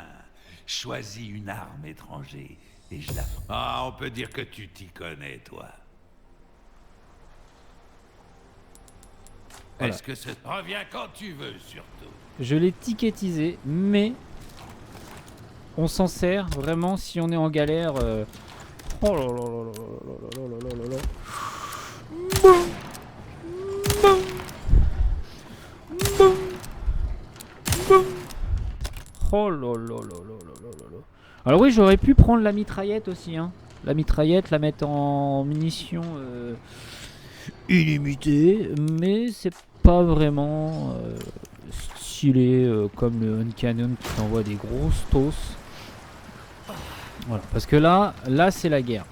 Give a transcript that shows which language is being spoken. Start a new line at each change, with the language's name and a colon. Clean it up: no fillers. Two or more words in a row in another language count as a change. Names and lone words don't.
French: Choisis une arme étrangère et je la... Ah, on peut dire que tu t'y connais, toi. Voilà. Est-ce que ça... Reviens quand tu veux, surtout. Je l'ai ticketisé, mais on s'en sert vraiment si on est en galère. Oh là là là là là là là là là là. Oh là là là là là là là. Alors oui, j'aurais pu prendre la mitraillette aussi, hein. La mitraillette, la mettre en munitions illimitées, mais c'est pas vraiment stylé comme le
English: hand cannon
French: qui t'envoie des grosses tosses. Voilà, parce que là c'est la guerre.